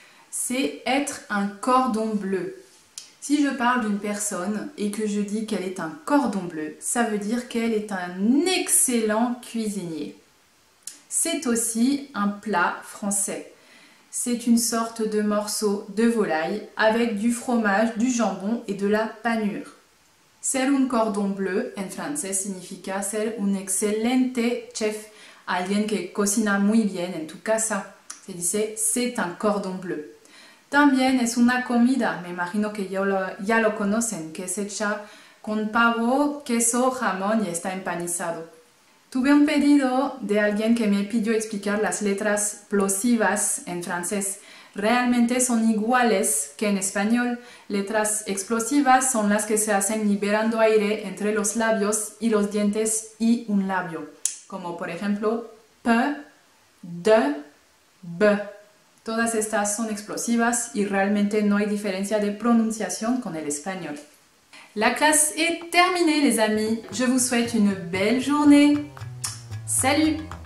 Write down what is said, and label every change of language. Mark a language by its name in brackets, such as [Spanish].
[French] C'est être un cordon bleu. Si je parle d'une personne et que je dis qu'elle est un cordon bleu, ça veut dire qu'elle est un excellent cuisinier. C'est aussi un plat français. C'est une sorte de morceau de volaille avec du fromage, du jambon et de la panure. [Spanish] Ser un cordon bleu en francés significa ser un excelente chef, alguien que cocina muy bien en tu casa. Se dice, [French] c'est un cordon bleu. [Spanish] También es una comida, me imagino que ya lo conocen, que es hecha con pavo, queso, jamón y está empanizado. Tuve un pedido de alguien que me pidió explicar las letras plosivas en francés. Realmente son iguales que en español. Letras explosivas son las que se hacen liberando aire entre los labios y los dientes y un labio. Como por ejemplo, P, D, B. Todas estas son explosivas y realmente no hay diferencia de prononciación con el español. [French] La classe est terminée les amis. Je vous souhaite une belle journée. Salut!